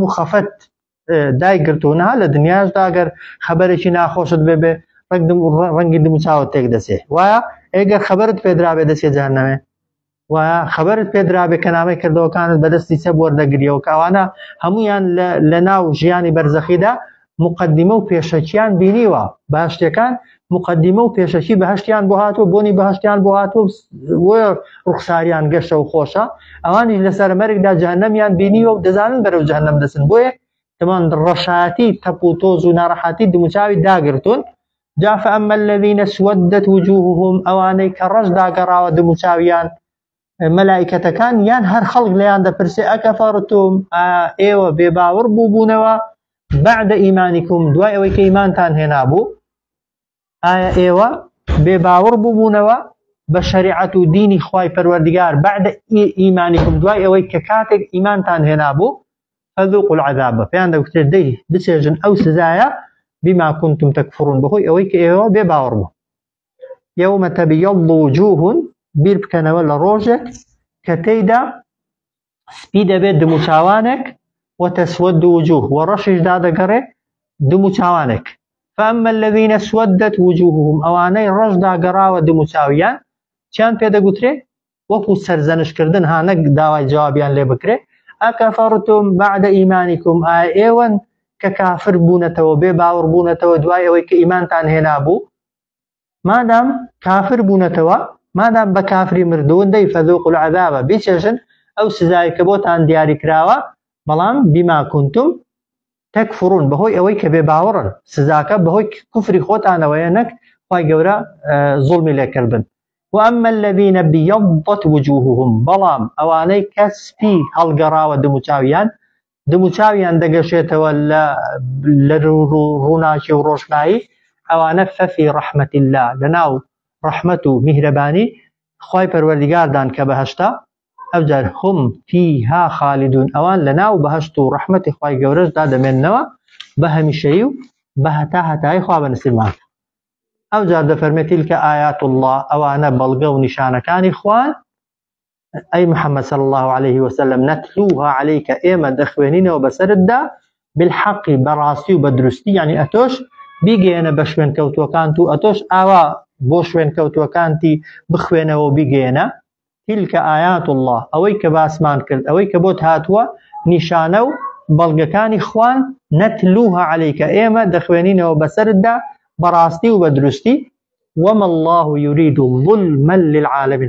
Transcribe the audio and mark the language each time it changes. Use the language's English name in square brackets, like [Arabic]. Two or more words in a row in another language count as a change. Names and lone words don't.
[Central Kurdish] و خەفەت دایگرتوونها لە دنیاشدا ئەگەر خەبەرێکی ناخۆشت بێ ڕەنگی دموچاوت تێک دەسێ وایە ئەگەر خەبەرت پێدرابێ دەسێ جەهەنەمێ وایە خەبەرت پێدرابێ کە نامەی کردەوەکانت بەدەستی چەپ وەردەگریەوە کاوانە هەمویان لە ناو ژیانی بەرزەخیدا مقدمە و پێشەکیان بینیوە باشتەکان مقدمە و پێشەکی بەهشتیان بۆ هاتووە بۆنی بەهشتیان بۆ هاتووە ڕوخساریان گەشتە و خۆشە ئەوانیش لەسەر مەرگدا جەهەنەمیان بینیوە و دەزانن بەرەو جەهەنەم دەچن بۆیە تەمان ڕەشاتی تەپ و تۆز و ناڕەحاتی دموچاوی داگرتون جا [Arabic] فأما الذين اسودت وجوههم [Central Kurdish] ئەوانەی کە ڕەش داگەڕاوە دموچاویان مەلائکەتەکان یان هەر خەڵک لەیان دەپرسێ ئەکەفەرتم ئێوە بێباوەڕ بووبوونەوە [Arabic] بعد ئیمانیکم [Central Kurdish] دوای ئەوەی کە ئیمانتان هێنابوو ئایا ئێوە بێباوەڕ بووبوونەوە بە شەریعەت و دینی خوای پەروەردگار [Arabic] بعد ئیمانیکم [Central Kurdish] دوای ئەوەی کە کاتێک ئیمانتان هێنابوو [Arabic] فذوقوا العذاب [Central Kurdish] پێیان دەگوترێت دەی بچێژن ئەو سزایە [Arabic] بما كنتم تكفرون [Central Kurdish] بەهۆی ئەوەی کە ئێوە بێباوەڕ بوو [Arabic] يوم تبيض وجوه [Central Kurdish] بیر بکەنەوە لە ڕۆژێک کە تێیدا سپی دەبێت دموچاوانێک [Arabic] وتسود وجوه [Central Kurdish] و ڕەشیش دادەگەڕێ دموچاوانێک [Arabic] فأما الذين اسودت وجوههم [Central Kurdish] ئەوانەی ڕەش داگەڕاوە دموچاویان چیان پێدەگوترێ وەکو سەرزەنشکردن ها نەک داوای جوابیان لێ بکرێ [Arabic] ئەکەفەرتم بعد ئیمانیکم [Central Kurdish] ئایا ئێوەن کە کافر بوونەتەوە بێ باوەڕ بوونەتەوە دوای ئەوەی کە ئیمانتان هێنابوو مادام کافر بوونەتەوە مادام بە کافری مردوون دەی [Arabic] فەذوقوا العذاب [Central Kurdish] بیچێژن ئەو سزای کە بۆتان دیاری کراوە بەڵام [Arabic] بما كنتم تكفرون [Central Kurdish] بەهۆی ئەوەی کە بێ باوەڕن سزاکە بەهۆی کوفری خۆتانەوەیە نەک خوای گەورە زوڵمی لێکردن [Arabic] وأما الذين ابيضت وجوههم [Central Kurdish] بەڵام ئەوانەی کە سپی هەڵگەڕاوە دموچاویان دەگەشێتەوە لە ڕووناکی و ڕۆشنایی ئەوانە [Arabic] فەفی ڕەحمەت الله [Central Kurdish] لەناو ڕەحمەت و میهرەبانی خوای پەروەردگاردان کە بەهەشتا ئەوجار [Arabic] هم فيها خالدون [Central Kurdish] ئەوان لەناو بەهەشت و ڕەحمەتی خوای گەورەشدا دەمێننەوە بە هەمیشەیی و بە هەتا هەتایی خوا بەنسیبمان ئەوجار دەفەرمێت [Arabic] تیلکە ئایات الله [Central Kurdish] ئەوانە بەڵگە و نیشانەکانی خوان ئەی محەممەد [Arabic] صلی الله عليه وسلم نتلوها عليك [Central Kurdish] ئێمە دەخوێنینەوە بەسەرتدا بالحەقی بەڕاستی و بە دروستی یعنی ئەتۆش بیگەێنە بە شوێن کەوتوەکانت و ئەتۆش ئاوا بۆ شوێن کەوتوەکانتی بخوێنەوە و بیگەێنە [Arabic] تیلکە ئایات الله [Central Kurdish] ئەوەی کە باسمان کرد ئەوەی کە بۆت هاتووە نیشانە و بەڵگەکانی خوان [Arabic] نتلوها عليك [Central Kurdish] ئێمە دەخوێنینەوە بەسەرتدا بەڕاستی و بە دروستی [Arabic] وما الله يريد ظلما للعالمين